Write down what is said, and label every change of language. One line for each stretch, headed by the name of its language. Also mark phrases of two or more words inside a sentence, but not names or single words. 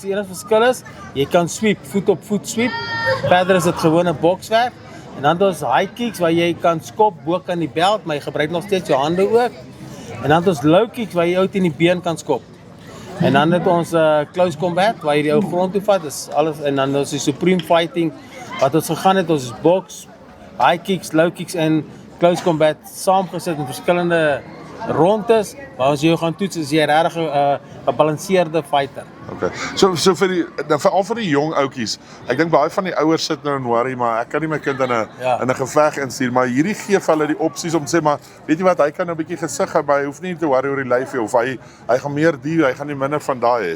Afrikaans: Die enige verskil is jy kan sweep, voet op voet sweep. Verder is dit gewone bokswerk. En dan het ons
English: high kicks
Afrikaans: waar jy kan skop bo kan die belt, maar jy gebruik nog steeds jou hande ook. En dan het ons
English: low kicks
Afrikaans: waar jy ou teen die been kan skop. En dan het ons
English: close combat
Afrikaans: waar jy die ou grond toe vat, is alles en dan ons die
English: supreme fighting
Afrikaans: wat ons gegaan het, ons boks,
English: high kicks, low kicks
Afrikaans: en
English: close combat
Afrikaans: saamgesit in verskillende rondes waar ons jou gaan toets as jy regtig 'n gebalanseerde fighter. Okay. So veral vir die jong ouetjies. Ek dink baie van die ouers sit nou en worry, maar ek kan nie my kind in 'n geveg instuur, maar hierdie gee vir hulle die opsies om te sê maar weet jy wat, hy kan nou 'n bietjie gesig hê, maar hy hoef nie te worry oor die lyfie of hy gaan meer hy gaan nie minder van daai hê.